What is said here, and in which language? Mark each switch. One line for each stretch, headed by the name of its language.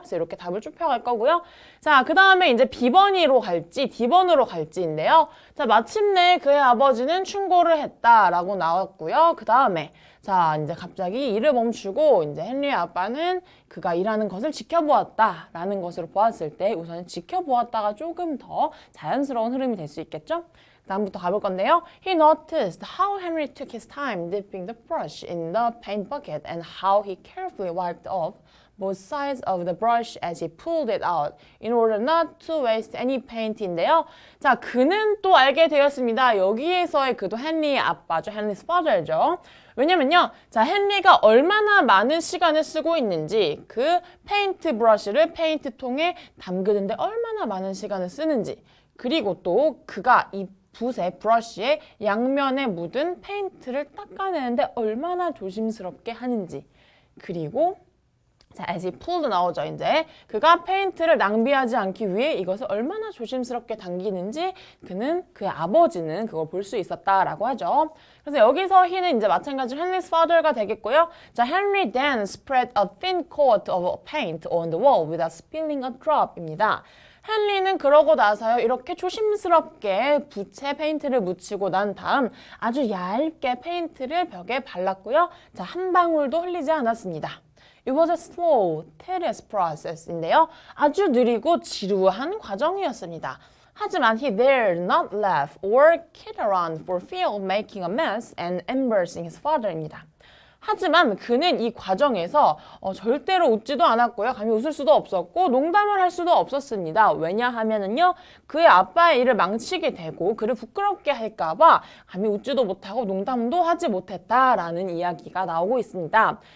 Korean: 그래서 이렇게 답을 쭉 펴갈 거고요. 자, 그 다음에 이제 B번으로 갈지 D번으로 갈지인데요. 자, 마침내 그의 아버지는 충고를 했다라고 나왔고요. 그 다음에 자, 이제 갑자기 일을 멈추고 이제 헨리의 아빠는 그가 일하는 것을 지켜보았다라는 것으로 보았을 때 우선 지켜보았다가 조금 더 자연스러운 흐름이 될 수 있겠죠? 다음부터 가볼 건데요.
English: He noticed how Henry took his time dipping the brush in the paint bucket and how he carefully wiped off both sides of the brush as he pulled it out in order not to waste any paint
Korean: 인데요. 자, 그는 또 알게 되었습니다. 여기에서의 그도 헨리의 아빠죠. 헨리's father죠. 왜냐면요. 자, 헨리가 얼마나 많은 시간을 쓰고 있는지 그 페인트 브러쉬를 페인트 통에 담그는데 얼마나 많은 시간을 쓰는지 그리고 또 그가 이 붓의 브러쉬의 양면에 묻은 페인트를 닦아내는데 얼마나 조심스럽게 하는지 그리고 자,
English: as he pulled
Korean: 나오죠. 이제 그가 페인트를 낭비하지 않기 위해 이것을 얼마나 조심스럽게 당기는지 그는 그의 아버지는 그걸 볼 수 있었다라고 하죠. 그래서 여기서 he는 이제 마찬가지로 Henry's father가 되겠고요.
English: 자, Henry then spread a thin coat of paint on the wall without spilling a drop
Korean: 입니다. 헨리는 그러고 나서요. 이렇게 조심스럽게 붓에 페인트를 묻히고 난 다음 아주 얇게 페인트를 벽에 발랐고요. 자, 한 방울도 흘리지 않았습니다.
English: It was a slow, tedious process
Korean: 인데요. 아주 느리고 지루한 과정이었습니다. 하지만
English: he dared not laugh or kid around for fear of making a mess and embarrassing his father
Korean: 입니다. 하지만 그는 이 과정에서 절대로 웃지도 않았고요. 감히 웃을 수도 없었고 농담을 할 수도 없었습니다. 왜냐하면은요. 그의 아빠의 일을 망치게 되고 그를 부끄럽게 할까 봐 감히 웃지도 못하고 농담도 하지 못했다라는 이야기가 나오고 있습니다.